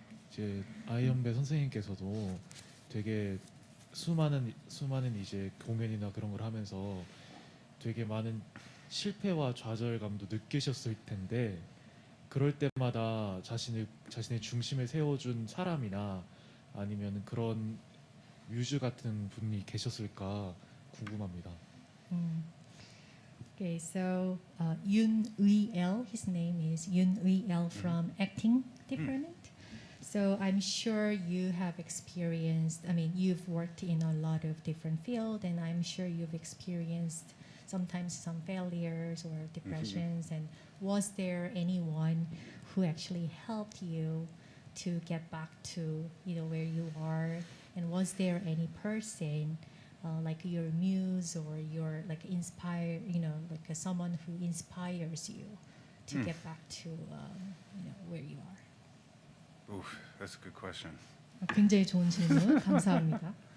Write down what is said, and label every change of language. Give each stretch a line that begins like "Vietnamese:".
Korean: 이제 아이언배 선생님께서도 되게 수많은 이제 공연이나 그런 걸 하면서 되게 많은 실패와 좌절감도 느끼셨을 텐데 그럴 때마다 자신의 중심에 세워준 사람이나 아니면 그런 뮤즈 같은 분이 계셨을까 궁금합니다.
English: Okay, so Yoon Uy-el, his name is Yoon Uy-el from acting department. So I'm sure you have experienced, I mean, you've worked in a lot of different fields and I'm sure you've experienced sometimes some failures or depressions. And was there anyone who actually helped you to get back to, you know, where you are? And was there any person like your muse or your like inspire, you know, like someone who inspires you to get back to, you know, where you are? Oof, that's a good question.
Korean: 굉장히 좋은 질문 감사합니다.